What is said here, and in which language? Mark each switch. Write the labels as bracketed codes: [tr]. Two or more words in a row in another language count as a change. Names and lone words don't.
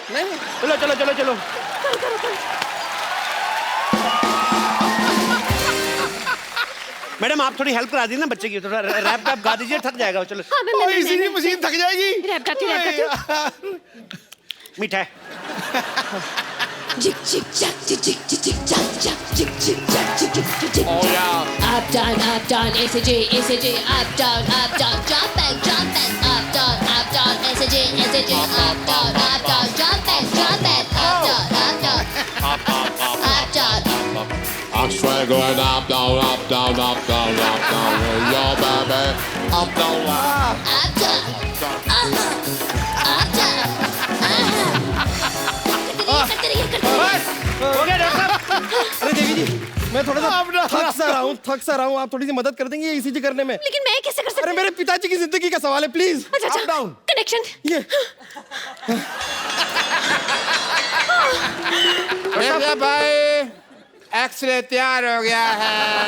[hi] चलो चलो चलो चलो। मैडम आप थोड़ी हेल्प करा दी ना बच्चे की, थोड़ा रैप वैप गा दीजिए, थक जाएगा। चलो हाँ, मैं मशीन थक जाएगी। रैप गाती। मीठा है। [en] Jig jig jack jig jig jig jig jack jack jig jig jack jig jig jig jig. Oh yeah. Up down, SJ, up down, jump back, up down, SJ, up down, jump back, up down. I'm straight going up, down, up, down, up, down, up, down. Yo, baby, up, down, up. Up down, up down. [hi] करते रहिए। हो गया डॉक्टर साहब। अरे देवी जी मैं थोड़ा सा थक सा रहा हूँ। आप थोड़ी सी मदद कर देंगे ईसीजी करने में? लेकिन मैं कैसे कर सकती अरे हूँ? मेरे पिताजी की जिंदगी का सवाल है, प्लीज। अच्छा [en] up down [hi] कनेक्शन। ये देखिए भाई, एक्सरे तैयार हो गया है।